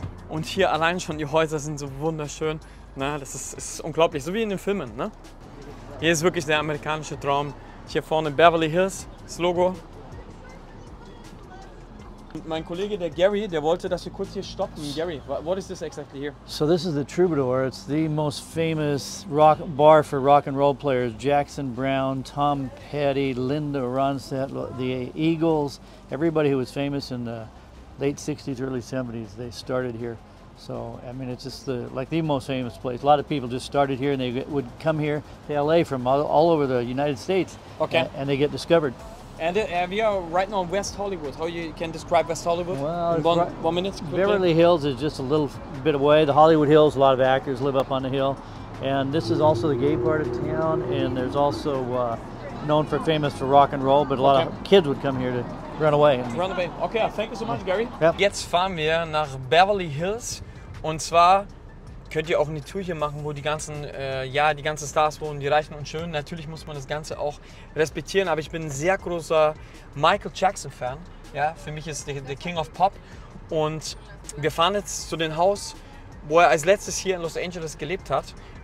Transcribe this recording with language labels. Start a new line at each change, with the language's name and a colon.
German: Und hier allein schon die Häuser sind so wunderschön. Na, das ist unglaublich, so wie in den Filmen. Ne? Hier ist wirklich der amerikanische Traum. Hier vorne Beverly Hills, das Logo. Mein Kollege, der Gary, der wollte, dass wir kurz hier stoppen.
English: Gary, what is this exactly here? So this is the Troubadour. It's the most famous rock bar for rock and roll players. Jackson Browne, Tom Petty, Linda Ronstadt, the Eagles, everybody who was famous in the late 60s, early 70s, they started here. So, I mean, it's just the most famous place. A lot of people just started here and they would come here to LA from all over the United States. Okay. And they get discovered. And we are right now in West Hollywood. How you can describe West Hollywood? Well, in one minute? Quickly? Beverly Hills is just a little bit away. The Hollywood Hills, a lot of actors live up on the hill. And this is also the gay part of town. And there's also known famous for rock and roll, but a lot of kids would come here to run away. Run away. Okay, thank you so much, Gary. Yep.
German: Jetzt fahren wir nach Beverly Hills. Und zwar könnt ihr auch eine Tour hier machen, wo die ganzen Stars wohnen, die Reichen und Schönen. Natürlich muss man das Ganze auch respektieren, aber ich bin ein sehr großer Michael Jackson-Fan. Ja, für mich ist der King of Pop. Und wir fahren jetzt zu dem Haus, wo er als letztes hier in Los Angeles gelebt hat.